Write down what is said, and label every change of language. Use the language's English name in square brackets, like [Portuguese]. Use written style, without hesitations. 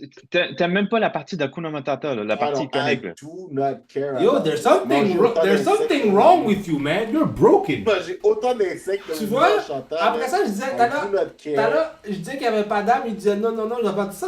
[French] T'aimes même pas la partie d'Akuna Matata, là, la partie iconique. [English] I do not care. Yo, there's something wrong with you, man. You're broken. [French] J'ai autant d'insectes que tu vois? chantant, après ça, je disais, je disais qu'il n'y avait pas d'âme. Il disait non, je vais pas dire ça.